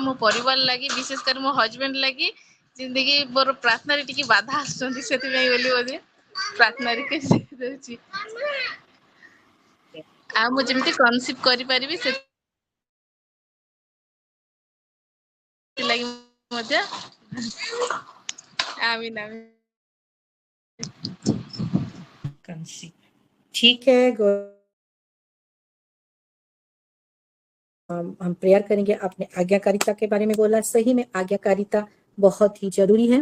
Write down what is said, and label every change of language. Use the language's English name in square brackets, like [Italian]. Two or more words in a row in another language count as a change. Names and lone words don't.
[Odia] ମୋ ପରିବାର ଲାଗି, ବିଶେଷ କରି ମୋ ହଜବେଣ୍ଡ ଲାଗି, ଯେମିତିକି ମୋର ପ୍ରାର୍ଥନାରେ ଟିକେ ବାଧା ଆସୁଛନ୍ତି ସେଥିପାଇଁ ବୋଲି ବୋଧେ ପ୍ରାର୍ଥନା ରିକ୍ୱେଷ୍ଟ ଦଉଛି। ଆଉ ମୁଁ ଯେମିତି କନସିଭ୍ କରିପାରିବି ସେଥିଲାଗି ମଧ୍ୟ आमीन आमीन। [Hindi] ठीक है। हम प्रेयर करेंगे। आपने आज्ञाकारिता के बारे में बोला, सही में आज्ञाकारिता बहुत ही जरूरी है।